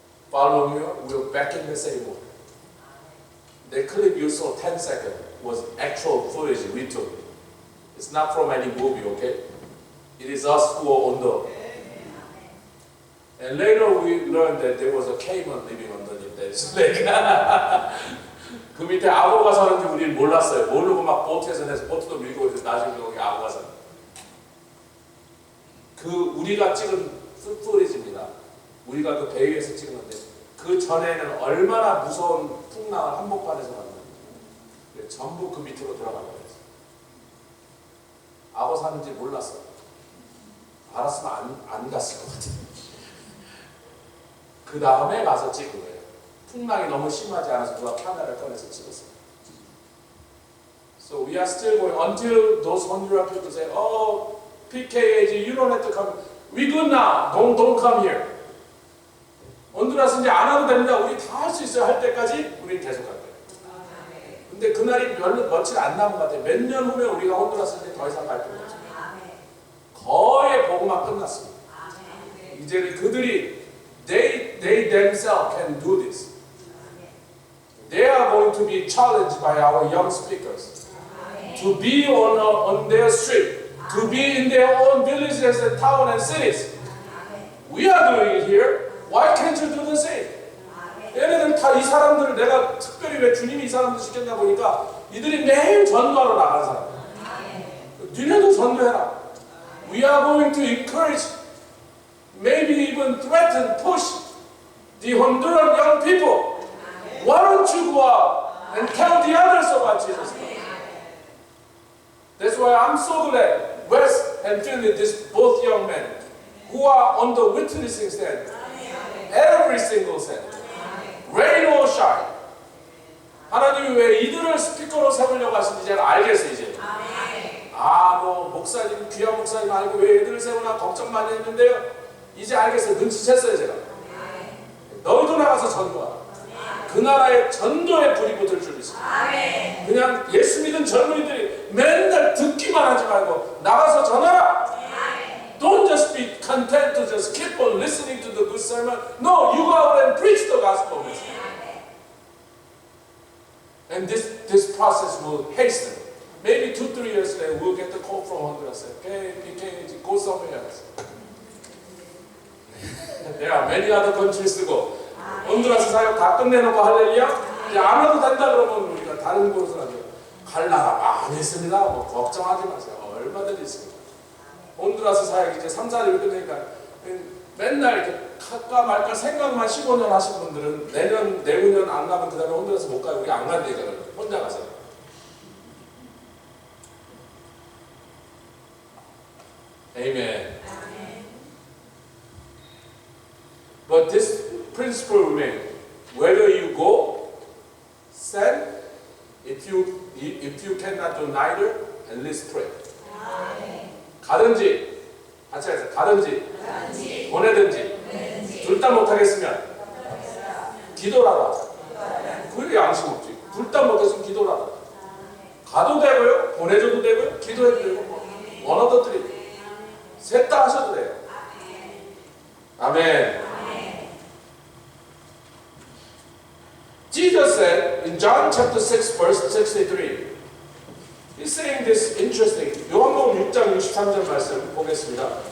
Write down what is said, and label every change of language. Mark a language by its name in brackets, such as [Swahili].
[English] Following you, we were back in the same water. The clip you saw 10 seconds was actual footage we took. It's not from any movie, okay? It is us who are on the... And later we learned that there was a caiman living underneath that lake. [Korean] 그 밑에 악어가 사는지 우리는 몰랐어요. 모르고 막 보트에서 내서 보트도 밀고 이제 나중에 여기 악어가 사는. 그 우리가 찍은 풋포리지입니다. 우리가 그 배 위에서 찍었는데 그 전에는 얼마나 무서운 풍랑을 한복판에서 만났는지 전부 그 밑으로 들어가려고 했어요. 악어 사는지 몰랐어요. 알았으면 안 갔을 것 같아요. 그 다음에 가서 찍은 거예요. 풍랑이 너무 심하지 않아서 누가 카메라를 꺼내서 찍었어요. [English] So we are still going until those Honduran people say, oh, PKAG, you don't have to come. We good now. Don't come here. [Korean] honduras 이제 안 와도 됩니다. 우리 다 할 수 있어요. 할 때까지 우리는 계속 갈 거예요. 근데 그날이 별로 며칠 안 남은 것 같아요. 몇 년 후면 우리가 honduras 이제 더 이상 갈 필요 없어요. 거의 복음화 끝났습니다. 이제 그들이 [English] they themselves can do this. They are going to be challenged by our young speakers to be on their street, to be in their own villages and towns and cities. We are doing it here. Why can't you do the same? [Korean] 얘네들 다 이 사람들을 내가 특별히 왜 주님이 이 사람들 시켰냐 보니까 이들이 매일 전도하러 나가는 사람. 니네도 전도해라. [English] We are going to encourage, maybe even threaten, push the Honduran young people. Why don't you go out and tell the others about Jesus Christ? That's why I'm so glad Wes and Philip, these both young men, who are on the witnessing stand, every single stand, rain or shine. [Korean] 하나님이 왜 이들을 스피커로 세우려고 하시는지 제가 알겠어요 이제. 뭐 목사님, 귀한 목사님 알고 왜 애들을 세우나 걱정 많이 했는데요. 이제 알겠어요. 눈치챘어요 제가. 너희도 나가서 전도하라. 그 나라의 전도의 불이 붙을 줄 믿습니다. 그냥 예수 믿은 젊은이들이 맨날 듣기만 하지 말고 나가서 전하라. [English] Don't just be content to just keep on listening to the good sermon. No, you go out and preach the gospel. And this process will hasten. Maybe 2-3 years later, we'll get the call from Honduras. Okay, PK, go somewhere else. There are many other countries to go. [Korean] honduras 사역 다 끝내놓고 할렐루야? 이제 안 와도 된다 그러면 우리가 다른 곳으로 가죠. 갈 나라 많이 있습니다. 뭐 걱정하지 마세요. 얼마든지 있습니다. honduras 사역 이제 3-4일 끝내니까 맨날 이렇게 갈까 말까 생각만 15년 하신 분들은 내후년 안 가면 그 다음에 honduras 못 가요. 우리 안 간다니까 혼자 가세요. [English] Amen. But this principle remains. Whether you go, send, if you cannot do neither, at least pray. [Korean] 가든지, 같이 해서 가든지, 보내든지, 둘 다 못하겠으면 기도라도 하자. 그게 양심 없지. 둘 다 못했으면 기도라도 하자. 가도 되고요, 보내줘도 되고요, 기도해도 되고, [English] one of the three. [Korean] 셋 다 하셔도 돼요. 아멘. [English] Jesus said in John chapter 6 verse 63, he's saying this interesting. [Korean] 요한복음 6장 63절 말씀 보겠습니다.